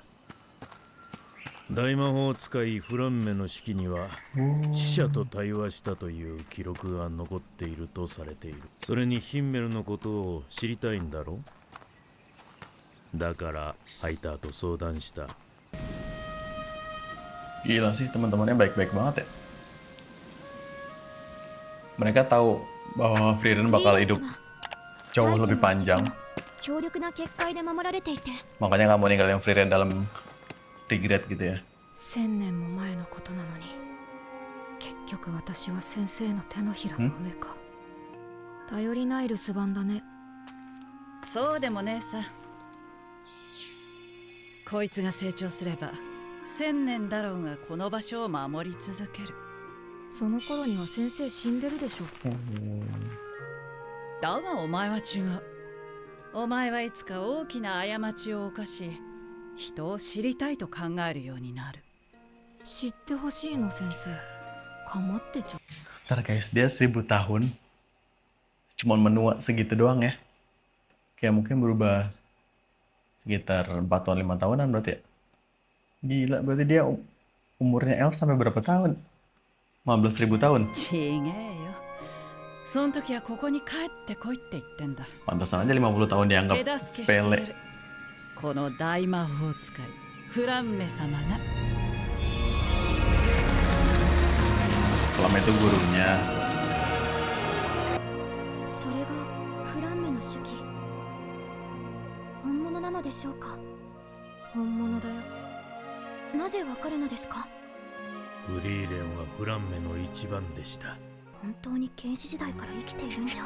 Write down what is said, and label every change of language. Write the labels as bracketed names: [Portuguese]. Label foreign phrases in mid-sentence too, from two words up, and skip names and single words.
[Japanese] 大魔法使いフランメの手記には死者と対話したという記録が残っているとされている。それにヒンメルのことを知りたいんだろう。だからハイターと相談した。 [Indonesian] Gila sih, teman-temannya baik-baik banget ya. Mereka tahu bahwa Frieren bakal hidup [Japanese] 大 [Indonesian] jauh [Japanese] 臣 [Indonesian] lebih [Japanese] の遺跡 [Indonesian] panjang. [Japanese] も強力な結界で守られていて [Indonesian] Makanya nggak mau ninggalin Frieren dalam regret gitu ya. [Japanese] 1000 年も前のことなのに結局私は先生の手のひらの上か。頼りない留守番だね。そうでもねえさ。こいつが成長すれば1000年だろうがこの場所を守り続ける。その頃には先生死んでるでしょ。だがお前は違う。お前はいつか大きな過ちを犯し人を知りたいと考えるようになる。知ってほしいの先生。かまってちょ。 [Indonesian] Ntar guys, dia 1000 tahun. Cuman menua segitu doang ya. Kayak mungkin berubah sekitar 4 tahun 5 tahunan berarti ya. Gila, berarti dia umurnya Elf sampai berapa tahun? 15.000 tahun. [Japanese] ちげえよ。そん時はここに帰ってこいって言ってんだ。 [Indonesian] Pantesan aja 50 tahun dianggap [Japanese] 手助けしてや [Indonesian] sepele. [Japanese] る。この大魔法使いフランメ様が。 [Indonesian] Selama itu gurunya. [Japanese] それがフランメの手記本物なのでしょうか。本物だよ。なぜわかるのですか。フリーレンはフランメの一番でした。本当に原始時代から生きているんじゃ。